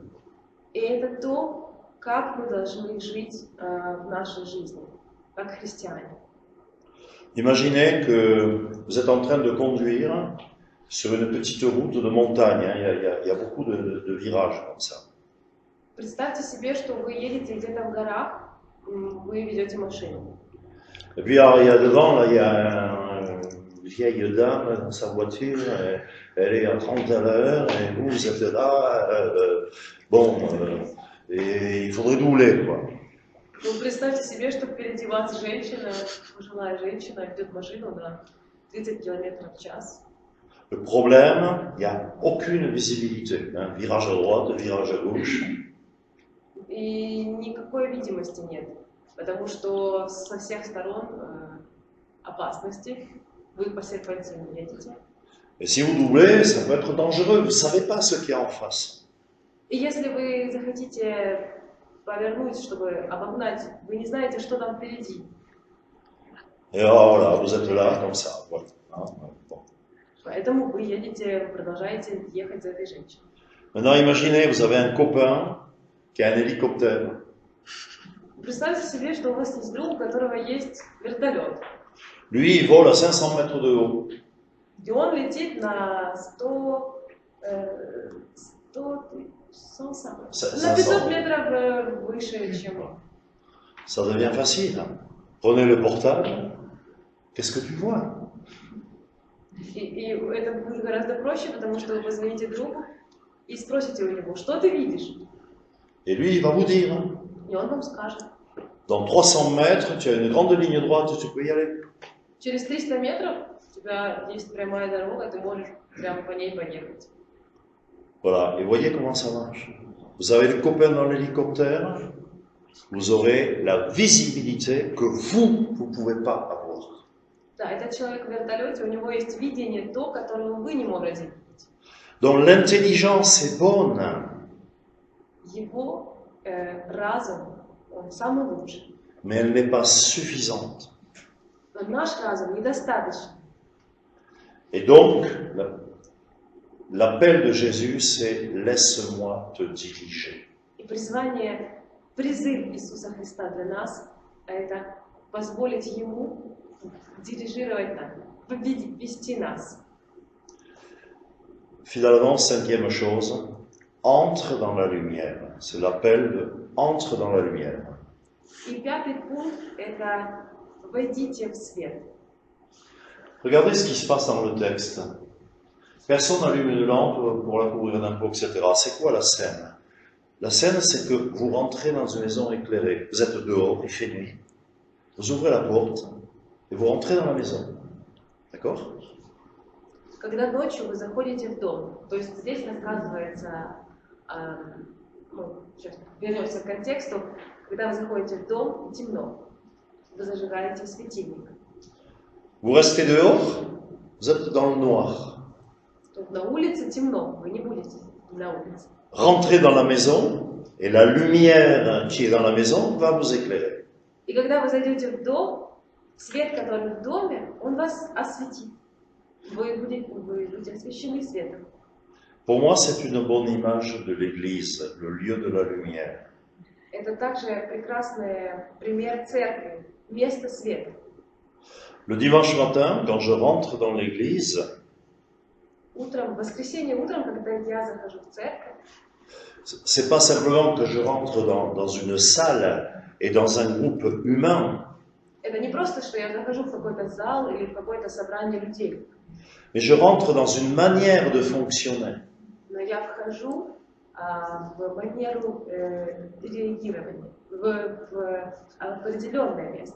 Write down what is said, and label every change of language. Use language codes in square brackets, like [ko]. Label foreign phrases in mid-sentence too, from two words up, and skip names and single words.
[ru] И это то, как мы должны жить в нашей жизни, как христиане. [fr] Imaginez que vous êtes en train de conduire sur une petite route de montagne. Il y a beaucoup de virages comme ça. [ru] Представьте себе, что вы едете где-то в горах, вы ведете машину. [fr] Et puis alors, il y a devant, là, il y a une vieille dame dans sa voiture, elle est à 30 à l'heure, et vous êtes là, et il faudrait doubler, quoi. [ru] Ну, представьте себе, что впереди вас женщина, пожилая женщина, ведет машину на 30 км в час. [fr] Le problème, il n'y a aucune visibilité. Hein. Virage à droite, virage à gauche. [ru] И никакой видимости нет, потому что со всех сторон опасности, вы по серпантину едете. [fr] Et si vous doublez, ça peut être dangereux, vous ne savez pas ce qu'il y a en face. [ru] И если вы захотите повернуть, чтобы обогнать, вы не знаете, что там впереди. [fr] Et alors, voilà, vous êtes là, comme ça. Voilà. Hein, bon. [ru] Поэтому вы едете, вы продолжаете ехать за этой женщиной. [fr] Maintenant, imaginez, vous avez un copain qui a un hélicoptère. [ru] Представьте себе, что у вас есть друг, у которого есть вертолет. [fr] Lui, il vole à 500 mètres de haut. [ru] И он летит на 500 метров выше, чем... [fr] Ça devient facile. Hein. Prenez le portable. Qu'est-ce que tu vois? [ru] И это будет гораздо проще, потому что вы позвоните другу и спросите у него, что ты видишь? [fr] Et lui, il va vous dire. [ru] И он вам скажет. [fr] Dans 300 mètres, tu as une grande ligne droite, tu peux y aller. [ru] Через 300 метров у тебя есть прямая дорога, ты можешь прямо по ней поехать. [fr] Voilà, et voyez comment ça marche. Vous avez le copain dans l'hélicoptère, vous aurez la visibilité que vous ne pouvez pas avoir. [ru] Да, этот человек в вертолете, у него есть видение то, которое вы не можете видеть. [fr] Donc l'intelligence est bonne. [ru] Его разум, он самый лучший. [fr] Mais elle n'est pas suffisante. [ru] Но наш разум недостаточно. [fr] Et donc, l'appel de Jésus, c'est « laisse-moi te diriger ». [ru] И призвание, призыв Иисуса Христа для нас, это позволить Ему дирижировать нами, вести нас. [fr] Finalement, cinquième chose, entre dans la lumière. C'est l'appel de « entre dans la lumière ». [ru] И пятый пункт – это «войдите в свет». [fr] Regardez ce qui se passe dans le texte. Personne n'allume une lampe pour la couvrir d'un pot, etc. C'est quoi la scène? La scène, c'est que vous rentrez dans une maison éclairée. Vous êtes dehors, il fait nuit. Vous ouvrez la porte et vous rentrez dans la maison. D'accord? [ru] Когда ночью вы заходите в дом, то есть здесь рассказывается, сейчас вернемся к контексту, когда вы заходите в дом, темно, вы зажигаете светильник. [fr] Vous restez dehors, vous êtes dans le noir. [ru] Donc на улице темно, вы не будете на улице. [fr] Rentrez dans la maison et la lumière qui est dans la maison va vous éclairer. [ru] И когда вы зайдете в дом, свет, который в доме, он вас осветит. Вы будете освещены светом. [fr] Pour moi, c'est une bonne image de l'Église, le lieu de la lumière. [ru] Это также прекрасный пример церкви, место света. [fr] Le dimanche matin, quand je rentre dans l'église, [ru] Утром, в воскресенье утром, когда я захожу в церковь, [fr] c'est pas simplement que je rentre dans une salle et dans un groupe humain, [ru] это не просто, что я захожу в какой-то зал или в какое-то собрание людей, [fr] mais je rentre dans une manière de fonctionner. [ru] но я вхожу в манеру реагирования, в определенное место.